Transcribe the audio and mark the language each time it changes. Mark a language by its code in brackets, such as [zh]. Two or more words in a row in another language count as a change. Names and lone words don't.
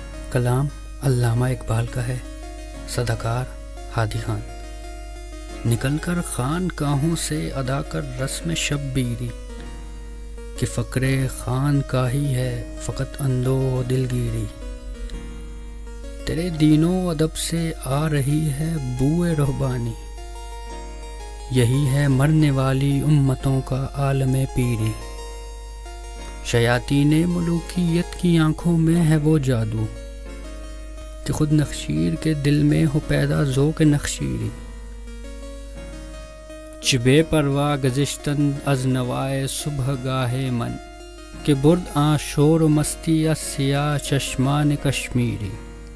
[ur] کلام علامہ اقبال کا ہے، صداکار ہادی خان۔ نکل کر خان کاہوں سے ادا کر رسم شبیری، کہ فقر خان کا ہی ہے فقط اندو و دلگیری۔ تیرے دین و ادب سے آ رہی ہے بوئے رہبانی، یہی ہے مرنے والی امتوں کا عالم پیری۔ شیاطین ملوکیت کی آنکھوں میں ہے وہ جادو، کہ خود نخشیر کے دل میں ہو پیدا ذوق نخشیری۔ [fa] چبے پروا گزشتن از نوائے صبح گاہے من، کہ برد آں شور و مستی از سیاہ چشمان کشمیری۔